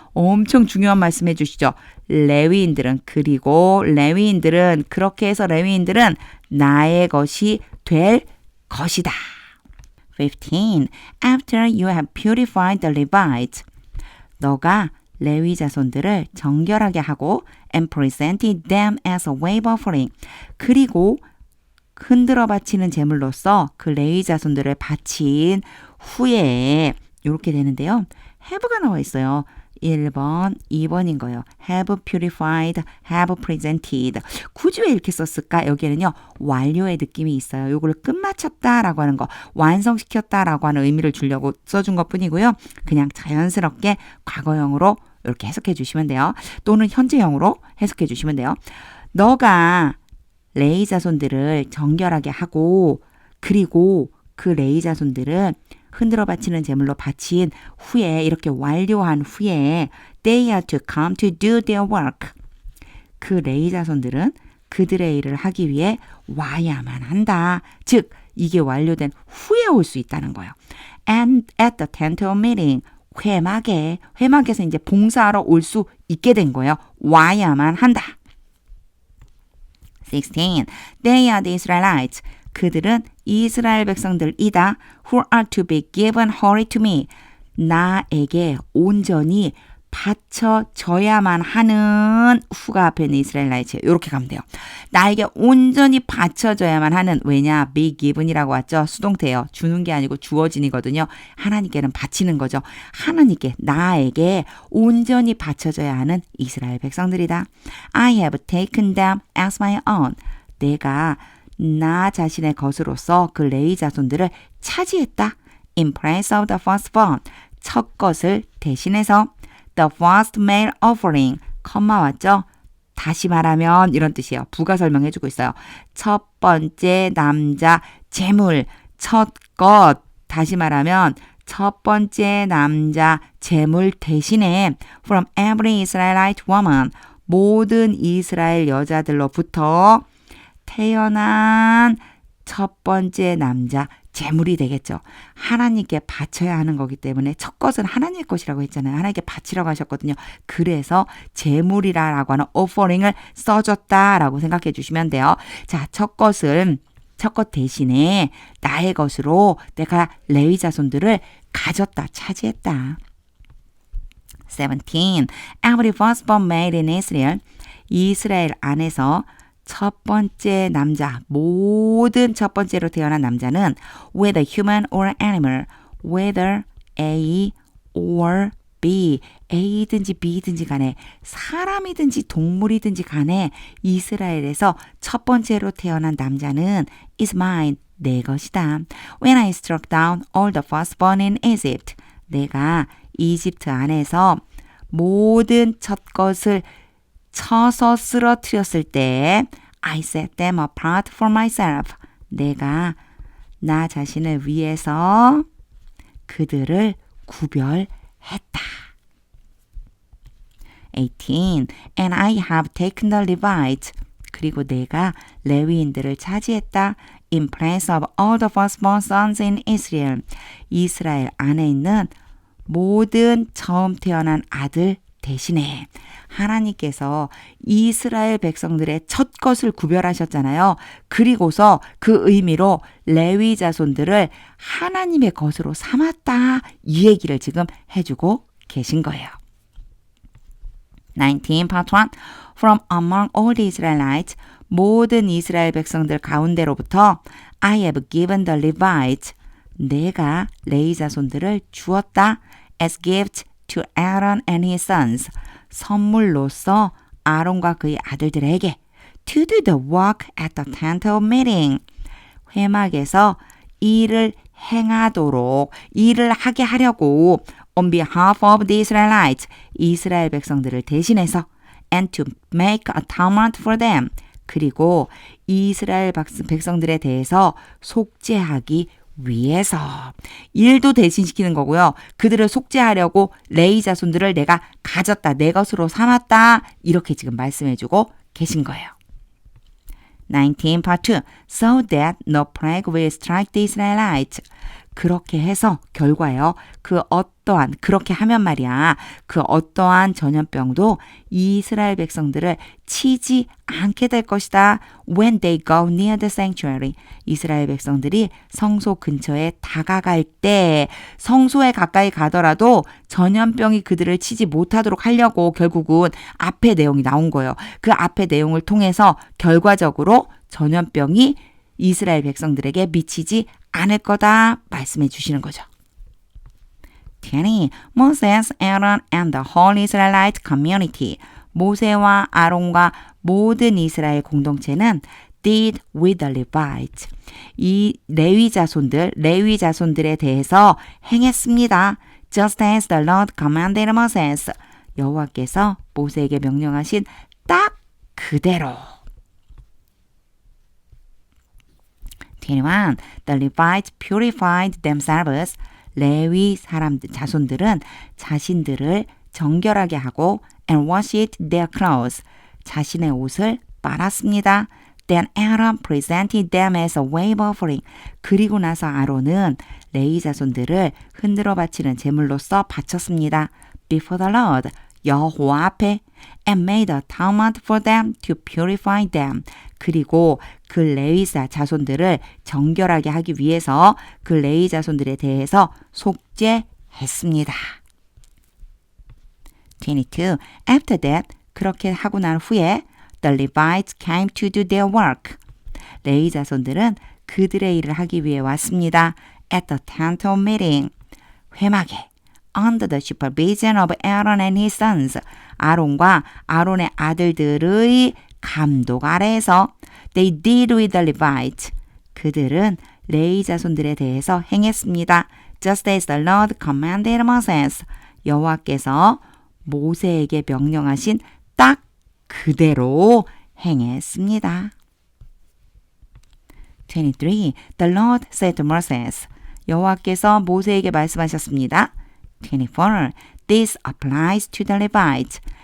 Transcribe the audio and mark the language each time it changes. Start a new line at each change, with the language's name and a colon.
Korean: 엄청 중요한 말씀 해주시죠. 레위인들은 그리고 레위인들은 그렇게 해서 레위인들은 나의 것이 될 것이다.
English: 15. After you have purified the Levites.
Korean: 너가 레위 자손들을 정결하게 하고
English: and presented them as a wave offering.
Korean: 그리고 흔들어 바치는 제물로서 그 레위 자손들을 바친 후에 이렇게 되는데요. have가 나와 있어요. 1번, 2번인 거예요.
English: have purified, have presented.
Korean: 굳이 왜 이렇게 썼을까? 여기에는요. 완료의 느낌이 있어요. 요걸 끝마쳤다라고 하는 거, 완성시켰다라고 하는 의미를 주려고 써준 것뿐이고요. 그냥 자연스럽게 과거형으로 이렇게 해석해 주시면 돼요. 또는 현재형으로 해석해 주시면 돼요. 너가 레위 자손들을 정결하게 하고 그리고 그 레위 자손들은 흔들어 바치는 제물로 바친 후에 이렇게 완료한 후에
English: they are to come to do their work.
Korean: 그 레위 자손들은 그들의 일을 하기 위해 와야만 한다. 즉 이게 완료된 후에 올 수 있다는 거예요.
English: And at the tent of meeting.
Korean: 회막에서 이제 봉사하러 올 수 있게 된 거예요. 와야만 한다.
English: 16. They are the Israelites.
Korean: 그들은 이스라엘 백성들이다.
English: Who are to be given wholly to me.
Korean: 나에게 온전히 바쳐져야만 하는 후가 앞에 있는 이스라엘라이츠. 이렇게 가면 돼요. 나에게 온전히 바쳐져야만 하는. 왜냐? be given이라고 왔죠. 수동태예요. 주는 게 아니고 주어진이거든요. 하나님께는 바치는 거죠. 하나님께 나에게 온전히 바쳐져야 하는 이스라엘 백성들이다.
English: I have taken them as my own.
Korean: 내가 나 자신의 것으로서 그 레위 자손들을 차지했다.
English: In place of the firstborn.
Korean: 첫 것을 대신해서
English: the first male offering.
Korean: 컴마 왔죠? 다시 말하면 이런 뜻이에요. 부가 설명해주고 있어요. 첫 번째 남자 제물. 첫 것. 다시 말하면 첫 번째 남자 제물 대신에
English: from every Israelite woman.
Korean: 모든 이스라엘 여자들로부터 태어난 첫 번째 남자 제물이 되겠죠. 하나님께 바쳐야 하는 거기 때문에 첫 것은 하나님의 것이라고 했잖아요. 하나님께 바치라고 하셨거든요. 그래서 제물이라고 하는 offering을 써줬다라고 생각해 주시면 돼요. 자, 첫 것 대신에 나의 것으로 내가 레위 자손들을 가졌다, 차지했다.
English: 17. Every firstborn made in Israel.
Korean: 이스라엘 안에서 첫 번째 남자, 모든 첫 번째로 태어난 남자는
English: whether human or animal, whether A or B,
Korean: A든지 B든지 간에 사람이든지 동물이든지 간에 이스라엘에서 첫 번째로 태어난 남자는
English: is mine,
Korean: 내 것이다.
English: When I struck down all the firstborn in Egypt,
Korean: 내가 이집트 안에서 모든 첫 것을 쳐서 쓰러뜨렸을 때
English: I set them apart for myself.
Korean: 내가 나 자신을 위해서 그들을 구별했다.
English: 18. And I have taken the Levites.
Korean: 그리고 내가 레위인들을 차지했다.
English: In place of all the firstborn sons in Israel.
Korean: 이스라엘 안에 있는 모든 처음 태어난 아들 대신에 하나님께서 이스라엘 백성들의 첫 것을 구별하셨잖아요. 그리고서 그 의미로 레위 자손들을 하나님의 것으로 삼았다. 이 얘기를 지금 해주고 계신 거예요.
English: 19, part 1. From among all the Israelites,
Korean: 모든 이스라엘 백성들 가운데로부터
English: I have given the Levites,
Korean: 내가 레위 자손들을 주었다.
English: As gift to Aaron and his sons,
Korean: 선물로서 아론과 그의 아들들에게
English: to do the work at the tent of meeting,
Korean: 회막에서 일을 행하도록, 일을 하게 하려고
English: on behalf of the Israelites,
Korean: 이스라엘 백성들을 대신해서
English: and to make atonement for them,
Korean: 그리고 이스라엘 백성들에 대해서 속죄하기 위해서 일도 대신시키는 거고요. 그들을 속죄하려고 레위 자손들을 내가 가졌다, 내 것으로 삼았다, 이렇게 지금 말씀해주고 계신 거예요.
English: 19, part 2. So that no plague will strike the Israelites.
Korean: 그렇게 해서 결과예요. 그렇게 하면 말이야. 그 어떠한 전염병도 이스라엘 백성들을 치지 않게 될 것이다. When they go near the sanctuary. 이스라엘 백성들이 성소 근처에 다가갈 때 성소에 가까이 가더라도 전염병이 그들을 치지 못하도록 하려고 결국은 앞에 내용이 나온 거예요. 그 앞에 내용을 통해서 결과적으로 전염병이 이스라엘 백성들에게 미치지 않을 거다 말씀해 주시는 거죠.
English: 20. Moses, Aaron and the whole Israelite community.
Korean: 모세와 아론과 모든 이스라엘 공동체는
English: did with the Levites.
Korean: 이 레위 자손들에 대해서 행했습니다.
English: Just as the Lord commanded Moses.
Korean: 여호와께서 모세에게 명령하신 딱 그대로.
English: 21. The Levites purified themselves.
Korean: 레위 자손들은 자신들을 정결하게 하고
English: and washed their clothes.
Korean: 자신의 옷을 빨았습니다.
English: Then Aaron presented them as a wave offering.
Korean: 그리고 나서 아론은 레위 자손들을 흔들어 바치는 제물로서 바쳤습니다.
English: Before the Lord.
Korean: 여호와 앞에
English: and made atonement for them to purify them.
Korean: 그리고 그 레위 자손들을 정결하게 하기 위해서 그 레위 자손들에 대해서 속죄했습니다.
English: 22. After that,
Korean: 그렇게 하고 난 후에
English: the Levites came to do their work.
Korean: 레위 자손들은 그들의 일을 하기 위해 왔습니다.
English: At the tent of meeting.
Korean: 회막에
English: under the supervision of Aaron and his sons.
Korean: 아론과 아론의 아들들의 감독 아래에서
English: they did with the Levites.
Korean: 그들은 레위 자손들에 대해서 행했습니다. Just as the Lord commanded Moses. 여호와께서 모세에게 명령하신 딱 그대로 행했습니다.
English: 23. The Lord said to Moses.
Korean: 여호와께서 모세에게 말씀하셨습니다.
English: 24. This applies to the Levites.